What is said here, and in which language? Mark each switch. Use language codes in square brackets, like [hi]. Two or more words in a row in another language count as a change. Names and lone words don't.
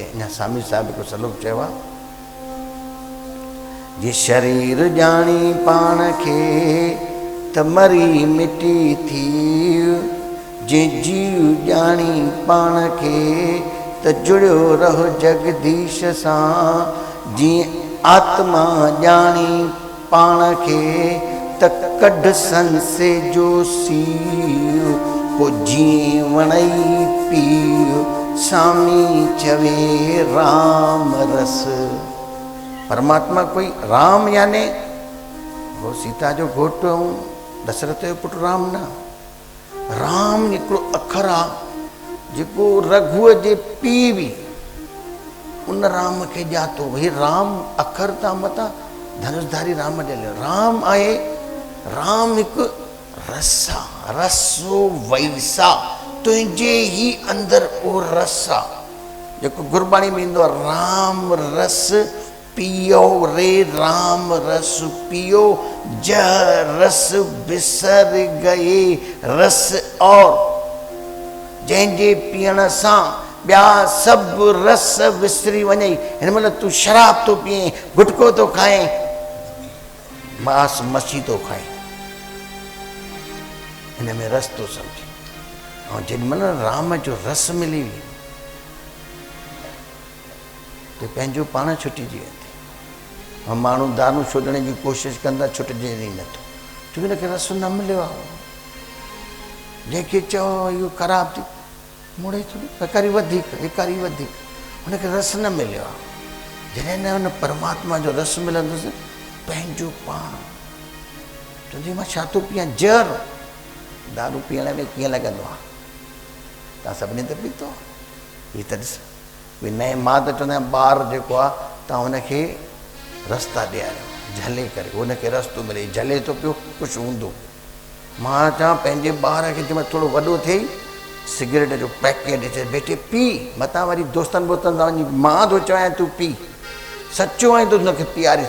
[sd] अञा स्वामी साहिब हिकु श्लोक चयो आहे, जे शरीर ॼाणी पाण खे त मरी मिटी थी, जे जीव ॼाणी पाण खे त जुड़ियो रहो जगदीश सां। जीअं आत्मा ॼाणी पाण खे त कढ संसे जो सीउ, पोइ जीअं वणई पीउ, स्वामी चवे राम रस। परमात्मा कोई राम याने वो सीता जो घोटु ऐं दशरथ जो पुटु राम न। राम हिकिड़ो अखर आहे जेको रघुअ जे पीउ बि उन राम खे ॼातो। भई राम अखर तां मथां धनुषधारी राम ॾियलु राम आहे। राम हिकु रस आहे, [sa] रसो वैसा, [sd] तुंहिंजे ई अंदरि उहो रस आहे जेको गुरबाणी में ईंदो आहे, [hi] राम रस पियो रे राम रस पियो, जह रस बिसर गए रस और। [sd] जंहिंजे पीअण सां ॿिया सभु रस विसरी वञे। हिन महिल तूं शराब थो पीए, गुटको थो खाए, मांस मच्छी थो खाए, हिन में रस थो सम्झे। ऐं जेॾीमहिल राम जो रस मिली वई त पंहिंजो पाण छुटिजी वेंदो। ऐं माण्हू दारू छुॾण जी कोशिशि कंदा, छुटिजे ई नथो, छो की हिनखे रस न मिलियो आहे। जंहिंखे चओ इहो ख़राबु थी मुड़े थोरी हिकारी वधीक, हिकारी वधीक, हुनखे रस न मिलियो आहे। जॾहिं न हुन परमात्मा जो रस मिलंदुसि, पंहिंजो पाण चवंदी मां छा थो पीआं, जहर। दारू पीअण में कीअं लॻंदो आहे, तव्हां सभिनी त पीतो हीअ त ॾिस। भई नए मां त चवंदा आहियां ॿार जेको आहे तव्हां हुनखे रस्ता ॾियारियो, झले करे हुनखे रस्तो मिले, झले थो पियो कुझु हूंदो। मां चवां पंहिंजे ॿार खे जंहिंमहिल थोरो वॾो थिए सिगरेट जो पैकेट ॾिसे बेटे पी, मतां वरी दोस्तनि वोस्तनि सां वञी मां थो चवां तूं पी, सचो आहे त हुनखे पीआरीस।